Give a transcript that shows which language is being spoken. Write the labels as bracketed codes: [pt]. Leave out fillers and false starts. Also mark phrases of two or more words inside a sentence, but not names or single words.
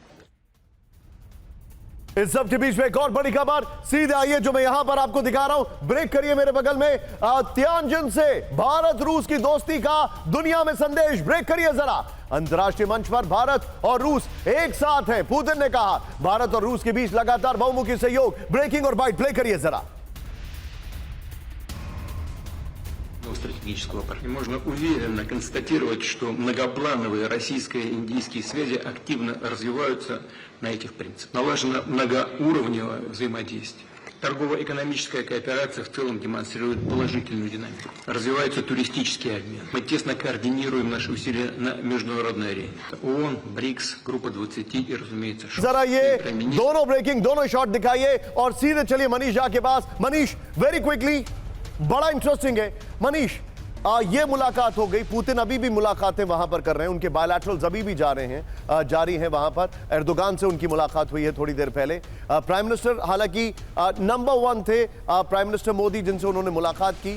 [hi] इस सब के बीच में एक और बड़ी खबर सीधे आइए जो मैं यहां पर आपको दिखा रहा हूं। ब्रेक करिए मेरे बगल में। तियानजिन से भारत रूस की दोस्ती का दुनिया में संदेश, ब्रेक करिए जरा। अंतर्राष्ट्रीय मंच पर भारत और रूस एक साथ हैं। पुतिन ने कहा भारत और रूस के बीच लगातार बहुमुखी सहयोग, ब्रेकिंग और बाइट, प्ले करिए जरा। [ru] Стратегического партнера. Можно уверенно констатировать, что многоплановые российско-индийские связи активно развиваются на этих принципах. Налажено многоуровневое взаимодействие. Торгово-экономическая кооперация в целом демонстрирует положительную динамику. Развивается туристический обмен. Мы тесно координируем наши усилия на международной арене. ООН, БРИКС, группа 20 и, разумеется, [hi] जरा ये दोनों ब्रेकिंग, दोनों शॉट दिखाइए और सीधे चलिए मनीष झा के पास। मनीष, [en] very quickly, [hi] बड़ा इंटरेस्टिंग है। मनीष, ये मुलाकात हो गई, पुतिन अभी भी मुलाकातें वहां पर कर रहे हैं, उनके बायलैटरल्स अभी भी जारी हैं वहां पर। एर्दोगान से उनकी मुलाकात हुई है थोड़ी देर पहले। [en] prime minister [hi] हालांकि नंबर 1 थे, [en] prime minister [hi] मोदी, जिनसे उन्होंने मुलाकात की।